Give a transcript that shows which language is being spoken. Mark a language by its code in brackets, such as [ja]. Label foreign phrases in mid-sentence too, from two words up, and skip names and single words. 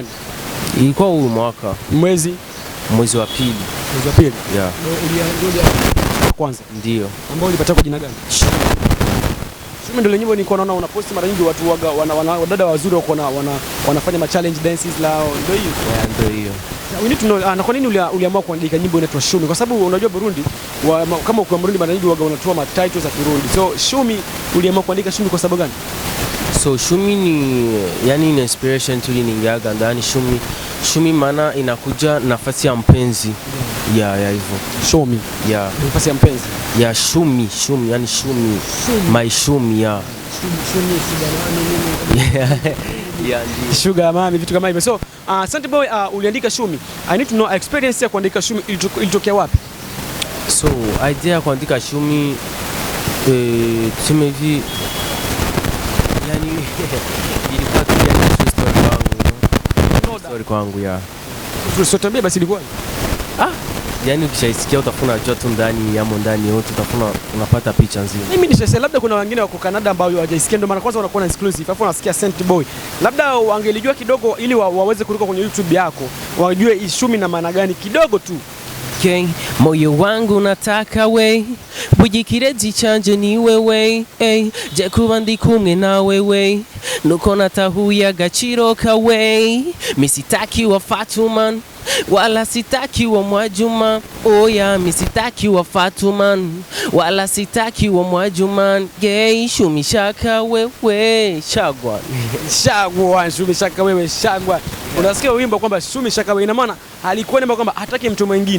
[sw] Ilikuwa huyu mwaka. Mwezi wa pili. Mwezi wa pili? [en] Yeah. [sw] Ndio kwanza. Ndio. Ambao ulipata kwa jina gani? Shumi ndio nyimbo nilikuwa naona unaposti mara nyingi, watu wadada wazuri wako wanafanya ma [en] challenge dances [sw] lao. Ndio hiyo. Yeah, ndio hiyo. [en] We need to know [sw] na kwa nini uliamua kuandika nyimbo inaitwa Shumi? Kwa sababu unajua Burundi kama uko Burundi mara nyingi wanatoa ma titles za Kirundi. So Shumi, uliamua kuandika Shumi kwa sababu gani? So Shumi ni yani ni inspiration tu niingiaga ndani Shumi maana inakuja nafasi ya mpenzi. Yeah, hivyo. Shumi. [en] Yeah. [sw] Nafasi ya mpenzi. [en] Yeah, Shumi yani Shumi. My Shumi, yeah. Shumi sugar mami. Yeah, [sw] sugar mami, vitu kama hivyo. So Saint Boy, uliandika Shumi. [en] I need to know [sw] experience ya kuandika Shumi ilitokea wapi? So idea ya kuandika Shumi tuseme hivi yani ilikuwa tu ya story kwangu ya. Tulisotabia basi ilikuwa. Yani ukishaisikia utafuna joto ndani yote utafuna unapata picha nzima. Mimi nishasema labda kuna wengine wako Canada ambao hawajaisikia, ndio maana kwanza wanakuwa na exclusive. Alafu unasikia Saint Boy. Labda wangelijua kidogo ili waweze kuruka kwenye YouTube yako. Wajue Shumi na maana gani kidogo tu. Moyo wangu nataka we bujikire zichanje ni wewe je [rn] kuba ndi kumwe na wewe nuko natahuya agaciro kawe [sw] misitaki wa Fatuman wala sitaki wa Mwajuma oya misitaki wa Fatuman wala sitaki wa Mwajuman Shumi shaka wewe Shagwan Shumi shaka wewe Shagwan. Unasikia wimbo kwamba Shumi Shaka, ina maana alikuwa namba kwamba hataki mtu mwingine.